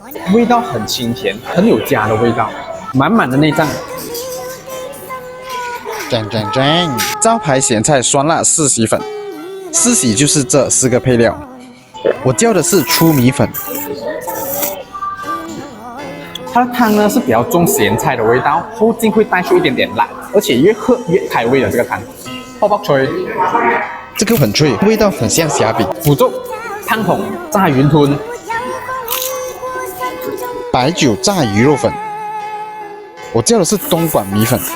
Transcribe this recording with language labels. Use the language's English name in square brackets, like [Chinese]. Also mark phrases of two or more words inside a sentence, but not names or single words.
[Chinese] 味道很清甜，很有家的味道，滿滿的內臟。招牌鹹菜酸辣四喜粉，四喜就是這4個配料。我叫的是粗米粉。它的湯呢是比較重鹹菜的味道，後勁會帶出一點點辣，而且越喝越開胃的這個湯。爆爆脆。這個很脆，味道很像蝦餅。腐竹、湯筒、炸雲吞、白酒炸魚肉粉，我叫的是東莞米粉。